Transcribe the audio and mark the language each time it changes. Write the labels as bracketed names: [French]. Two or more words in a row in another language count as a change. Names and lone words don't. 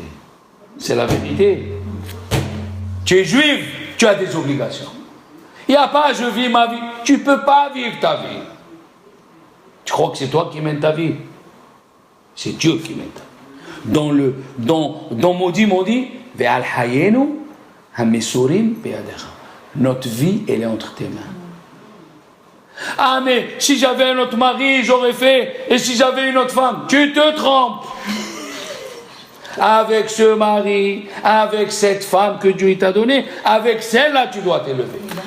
[French] C'est la vérité. Tu es juif, tu as des obligations. Il n'y a pas je vis ma vie. Tu ne peux pas vivre ta vie. Tu crois que c'est toi qui mènes ta vie? C'est Dieu qui mène ta vie. Dans Maudit, [Hebrew] ועל חיינו המסורים בידך. [French] Notre vie, elle est entre tes mains. Ah, mais si j'avais un autre mari, j'aurais fait. Et si j'avais une autre femme, tu te trompes. Avec ce mari, avec cette femme que Dieu t'a donnée, avec celle-là, tu dois t'élever.